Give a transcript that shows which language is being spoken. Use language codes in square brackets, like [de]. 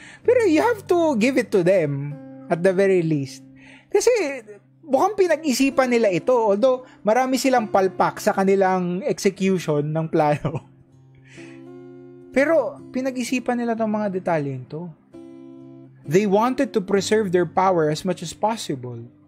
[tl] Pero [en] you have to give it to them. At the very least. [tl] Kasi mukhang pinag-isipan nila ito. Although marami silang palpak sa kanilang execution ng plano. Pero pinag-isipan nila itong mga detalye ito. [en] They wanted to preserve their power as much as possible.